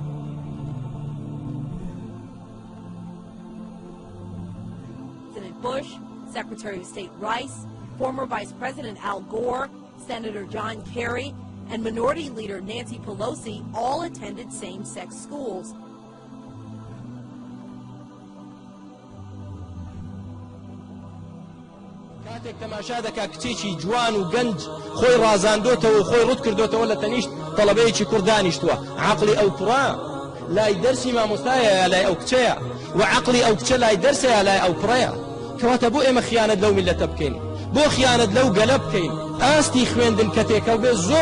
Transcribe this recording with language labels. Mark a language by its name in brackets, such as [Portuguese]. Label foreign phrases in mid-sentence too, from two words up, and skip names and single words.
[English] President Bush, Secretary of State Rice, former Vice President Al Gore, Senator John Kerry, and Minority Leader Nancy Pelosi all attended same-sex schools. [Central Kurdish] کاتێک تەماشا دەکا کچێکی جوان و گەنج خۆی ڕازاندۆتەوە و خۆی ڕوت کردوتەوە لە تەنیشت تەڵەبەیەکی کوڕ دانیشتووە عەقڵی ئەو کوڕە لای دەرسی مامۆستایە یا لای ئەو کچەیە و عەقڵی ئەو کچە لای دەرسە یا لای ئەو کوڕەیە کەواتە بۆ ئێمە خیانەت لەو میلەتە بکەین بۆ خیانەت لەو گەلە بکەین ئاستی خوێندن کە تێکەڵ بێ زۆر